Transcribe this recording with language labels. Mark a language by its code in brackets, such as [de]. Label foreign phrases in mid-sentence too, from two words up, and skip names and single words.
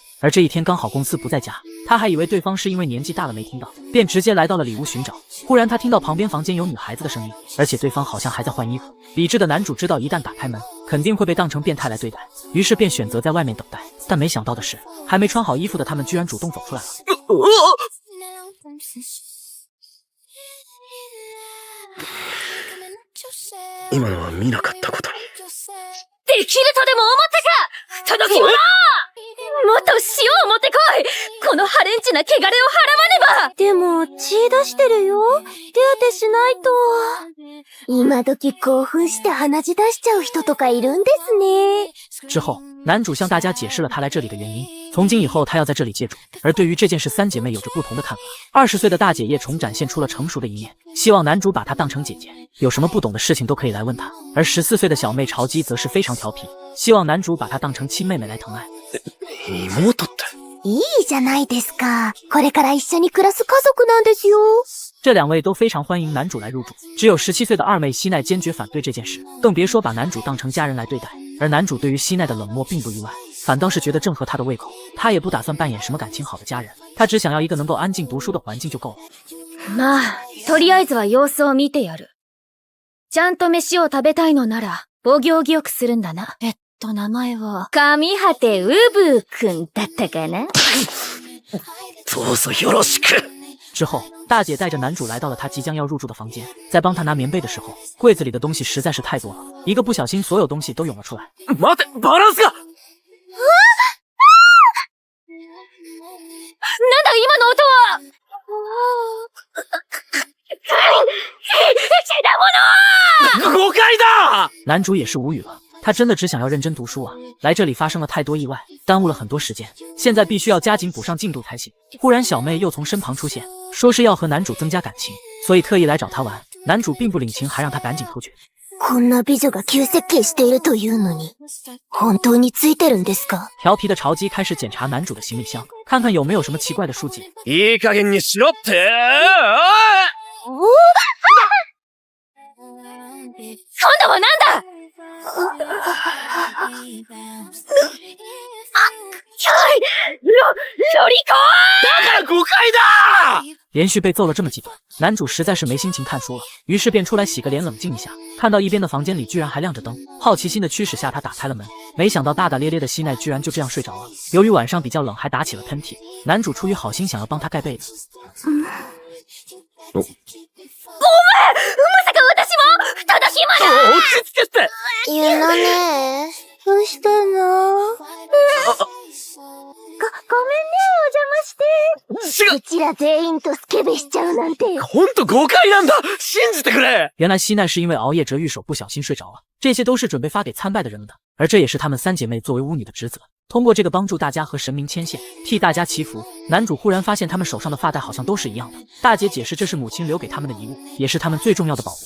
[zh] 而这一天刚好公司不在家，他还以为对方是因为年纪大了没听到，便直接来到了里屋寻找。忽然他听到旁边房间有女孩子的声音，而且对方好像还在换衣服。理智的男主知道一旦打开门，肯定会被当成变态来对待，于是便选择在外面等待。但没想到的是，还没穿好衣服的他们居然主动走出来了。 [ja] 今のは見なかったことに。できるとでも思ったか、届き者！もっと塩を持ってこい！このハレンチな汚れを払わねば！でも、血出してるよ。手当てしないと。今時興奮して鼻血出しちゃう人とかいるんですね。 [zh] 之后，男主向大家解释了他来这里的原因。从今以后，他要在这里借住。而对于这件事，3姐妹有着不同的看法。20岁的大姐叶虫展现出了成熟的一面，希望男主把她当成姐姐，有什么不懂的事情都可以来问她。而14岁的小妹潮姬则是非常调皮，希望男主把她当成亲妹妹来疼爱。 [ja] 妹って。いいじゃないですか。これから一緒に暮らす家族なんですよ。 [zh] 这2位都非常欢迎男主来入住，只有17岁的二妹希奈坚决反对这件事，更别说把男主当成家人来对待。而男主对于希奈的冷漠并不意外，反倒是觉得正合他的胃口。他也不打算扮演什么感情好的家人，他只想要一个能够安静读书的环境就够了。 [ja] まあ、とりあえずは様子を見てやる。ちゃんと飯を食べたいのなら、お行儀よくするんだな。名前は、上果てウブーくんだったかな？どうぞよろしく。 [zh] 之后，大姐带着男主来到了他即将要入住的房间，在帮他拿棉被的时候，柜子里的东西实在是太多了，一个不小心，所有东西都涌了出来。 [ja] 待て、バランスが。なんだ今の音は！誤解だ！ [zh] 男主也是无语了，他真的只想要认真读书啊！来这里发生了太多意外，耽误了很多时间，现在必须要加紧补上进度才行。忽然小妹又从身旁出现，说是要和男主增加感情，所以特意来找他玩。男主并不领情，还让他赶紧偷觉。 [ja] こんな美女が急接近しているというのに、本当についてるんですか？ [zh] 调皮的潮姬开始检查男主的行李箱，看看有没有什么奇怪的书籍。 [ja] いい加減にしろって！今度はなんだ！ロリコだから誤解だ！ [zh] 连续被揍了这么几顿，男主实在是没心情看书了，于是便出来洗个脸冷静一下。看到一边的房间里居然还亮着灯，好奇心的驱使下他打开了门，没想到大大咧咧的希奈居然就这样睡着了。由于晚上比较冷，还打起了喷嚏，男主出于好心想要帮他盖被子。 [ja] ごめん！まさか私も正しいまだ！落ち着けって！ゆなね、どうしたの？ごめんね、お邪魔して。うちら全員とスケベしちゃうなんて。ほんと誤解なんだ！信じてくれ！ [zh] 原来希奈是因为熬夜折玉手不小心睡着了，这些都是准备发给参拜的人们的，而这也是她们三姐妹作为巫女的职责。通过这个帮助大家和神明牵线，替大家祈福。男主忽然发现他们手上的发带好像都是一样的。大姐解释这是母亲留给他们的遗物，也是他们最重要的宝物。